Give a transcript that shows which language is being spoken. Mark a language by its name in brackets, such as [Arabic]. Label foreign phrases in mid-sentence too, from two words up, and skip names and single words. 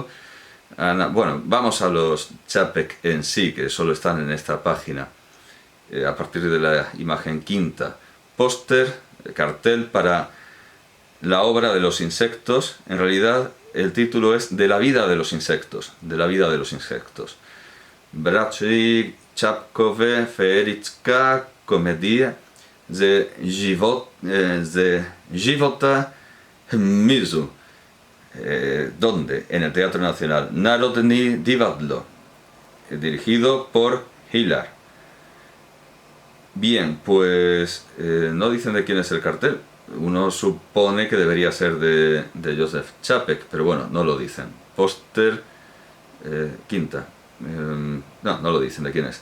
[Spanish] Bueno, vamos a los Čapek en sí, que solo están en esta página. A partir de la imagen quinta, póster, cartel para la obra de los insectos. En realidad el título es De la vida de los insectos, [Czech] Bratři Čapkové feerická komédie ze života hmyzu. [Spanish] ¿Dónde? En el Teatro Nacional. Národní divadlo, dirigido por Hillar. Bien, pues no dicen de quién es el cartel. Uno supone que debería ser de Josef Čapek, pero bueno, no lo dicen. Póster, quinta. No lo dicen de quién es.